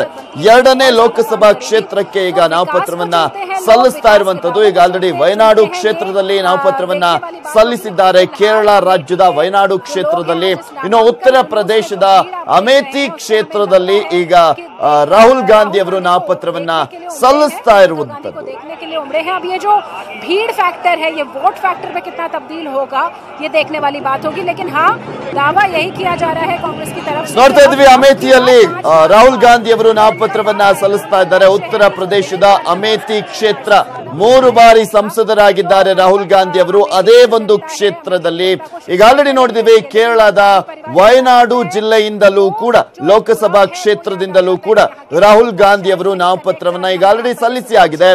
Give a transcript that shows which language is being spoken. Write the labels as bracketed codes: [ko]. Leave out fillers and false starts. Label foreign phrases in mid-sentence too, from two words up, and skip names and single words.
[kn] 2ನೇ ಲೋಕಸಭಾ ಕ್ಷೇತ್ರಕ್ಕೆ ಈಗ ನಾಮಪತ್ರವನ್ನ ಸಲ್ಲಿಸ್ತಾ ಇರುವಂತದ್ದು. ಈಗ ಆಲ್ರೆಡಿ ವಯನಾಡು ಕ್ಷೇತ್ರದಲ್ಲಿ ನಾಮಪತ್ರವನ್ನ ಸಲ್ಲಿಸಿದ್ದಾರೆ, ಕೇರಳ ರಾಜ್ಯದ ವಯನಾಡು ಕ್ಷೇತ್ರದಲ್ಲಿ. ಇನ್ನು ಉತ್ತರ ಪ್ರದೇಶದ ಅಮೇಥಿ ಕ್ಷೇತ್ರದಲ್ಲಿ ಈಗ ರಾಹುಲ್ ಗಾಂಧಿ ಅವರು ನಾಮಪತ್ರವನ್ನ ಸಲ್ಲಿಸ್ತಾ ಇರುವಂತದ್ದು. [hi] ये जो भीड़ फैक्टर है, ये वोट फैक्टर में कितना तब्दील होगा ये देखने वाली बात होगी. लेकिन हाँ, दावा यही किया जा रहा है कांग्रेस की तरफ से. [kn] ನೋಡ್ತಾ ಇದ್ವಿ ಅಮೇಥಿಯಲ್ಲಿ ರಾಹುಲ್ ಗಾಂಧಿ ಅವರು ನಾಮಪತ್ರವನ್ನ ಸಲ್ಲಿಸ್ತಾ ಇದ್ದಾರೆ. ಉತ್ತರ ಪ್ರದೇಶದ ಅಮೇಥಿ ಕ್ಷೇತ್ರ 3 ಬಾರಿ ಸಂಸದರಾಗಿದ್ದಾರೆ ರಾಹುಲ್ ಗಾಂಧಿ ಅವರು. ಅದೇ ಒಂದು ಕ್ಷೇತ್ರದಲ್ಲಿ ಈಗ ಆಲ್ರೆಡಿ ನೋಡಿದಿವಿ ಕೇರಳದ ವಯನಾಡು ಜಿಲ್ಲೆಯಿಂದಲೂ ಕೂಡ ಲೋಕಸಭಾ ಕ್ಷೇತ್ರದಿಂದಲೂ ಕೂಡ ರಾಹುಲ್ ಗಾಂಧಿ ಅವರು ನಾಮಪತ್ರವನ್ನ ಈಗ ಆಲ್ರೆಡಿ ಸಲ್ಲಿಸಿ ಆಗಿದೆ.